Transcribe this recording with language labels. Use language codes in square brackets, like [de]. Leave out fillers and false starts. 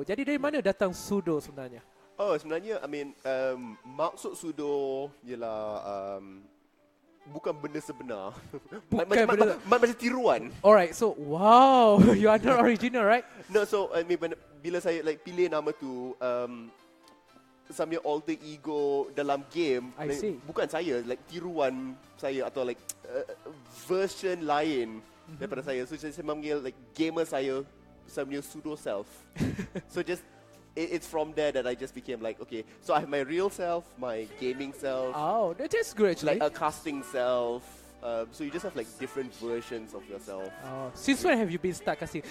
[ms] Jadi, dari mana datang Sudo sebenarnya? Oh, sebenarnya, maksud sudo ialah bukan benda sebenar. Macam tiruan. [en] Alright, so wow, you are not original, right? [ms] No, so bila saya like pilih nama tu, [en] some alter ego [ms] dalam game. [en] I see. [ms] Bukan saya, like tiruan saya atau like version lain daripada saya. So saya memanggil like gamer saya punya [en] pseudo self. So just it's from there that I just became like, okay, so I have my real self, my gaming self, Oh, that is good actually. like a casting self. So you just have like different versions of yourself. Since when have you been start casting?